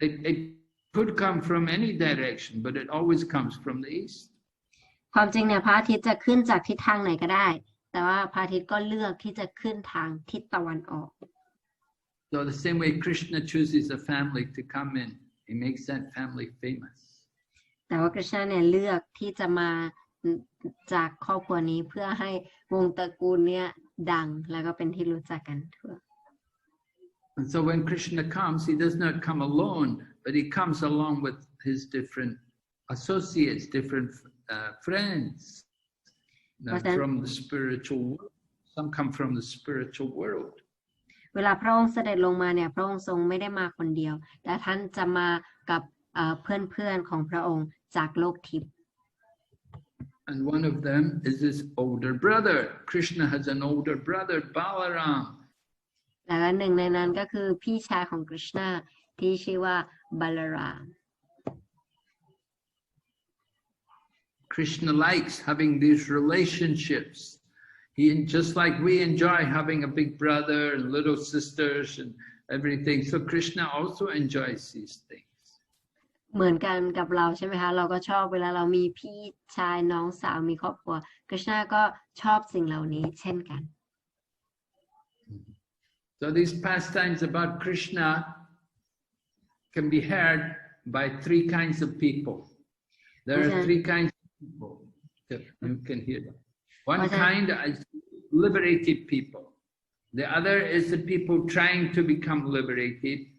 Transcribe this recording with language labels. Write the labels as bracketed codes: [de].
[en] It could come from any direction, but it always comes from the east. [th] ความจริงเนี่ยพระอาทิตย์จะขึ้นจากทิศทางไหนก็ได้แต่ว่าพระอาทิตย์ก็เลือกที่จะขึ้นทางทิศตะวันออก [en] So the same way Krishna chooses a family to come in, he makes that family famous. [th] แต่ว่ากฤษณาเนี่ยเลือกที่จะมาจากครอบครัวนี้เพื่อให้วงตระกูลเนี่ยดังแล้วก็เป็นที่รู้จักกันทั่ว [en] And so when Krishna comes, he does not come alone, but he comes along with his different associates, different friends from the spiritual world. Some come from the spiritual world. [th] เวลาพระองค์เสด็จลงมาเนี่ยพระองค์ทรงไม่ได้มาคนเดียวแต่ท่านจะมากับเพื่อนๆของพระองค์จากโลกทิพย์ [en] And one of them is his older brother. Krishna has an older brother, Balaram. [th] และหนึ่งในนั้นก็คือพี่ชายของกฤษณาที่ชื่อว่าบาลาราม [en] Krishna likes having these relationships. He just like we enjoy having a big brother and little sisters and everything. So Krishna also enjoys these things. [th] เหมือนกันกับเราใช่ไหมคะเราก็ชอบเวลาเรามีพี่ชายน้องสาวมีครอบครัวกฤษณาก็ชอบสิ่งเหล่านี้เช่นกัน [en] So these pastimes about Krishna can be heard by three kinds of people. There are three kinds of people that you can hear them. One kind is liberated people. The other is the people trying to become liberated.